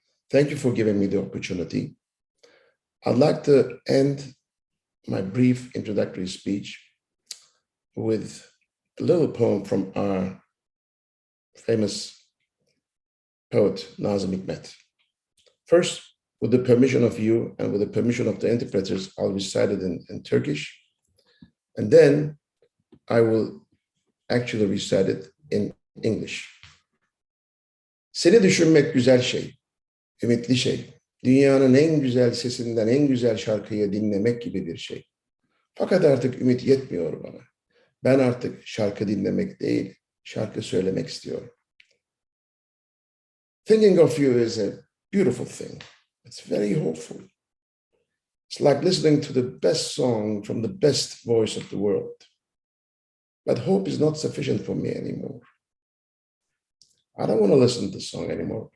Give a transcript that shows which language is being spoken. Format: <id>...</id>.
<en>Thank you for giving me the opportunity. I'd like to end my brief introductory speech with a little poem from our famous poet, Nazım Hikmet. First, with the permission of you and with the permission of the interpreters, I'll recite it in Turkish. And then I will actually recite it in English.</en> <tr>Seni düşünmek güzel şey, ümitli şey. Dünyanın en güzel sesinden en güzel şarkıyı dinlemek gibi bir şey. Fakat artık ümit yetmiyor bana. Ben artık şarkı dinlemek değil, şarkı söylemek istiyorum.</tr> <en>Thinking of you is a beautiful thing. It's very hopeful. It's like listening to the best song from the best voice of the world. But hope is not sufficient for me anymore. I don't want to listen to the song anymore.</en>